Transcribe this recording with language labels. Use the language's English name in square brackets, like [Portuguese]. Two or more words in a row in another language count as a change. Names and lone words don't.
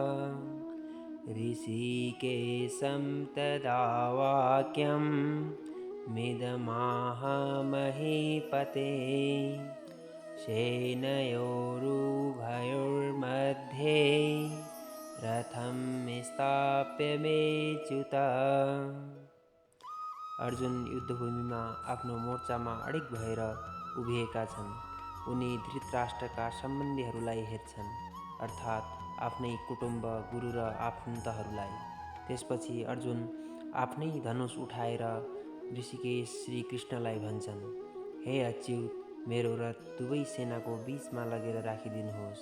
[Sanskrit] ऋषिकेशं तदा वाक्यं मिदमाह महीपते सेनयोरुभयोर्मध्ये रथं स्थाप्य मेच्युत। [Nepali] अर्जुन युद्धभूमिमा आफ्नो मोर्चामा अडिग भएर उभिएका छन्। उनी धृतराष्ट्रका सम्बन्धीहरूलाई हेर्छन्, अर्थात् आफ्नै कुटुम्ब, गुरु र आफन्तहरूलाई। त्यसपछि अर्जुन आफ्नै धनुष उठाएर ऋषिकेश श्रीकृष्णलाई भन्छन्, हे अच्युत, मेरो रथ दुवै सेनाको बीचमा लगेर राखिदिनुहोस्।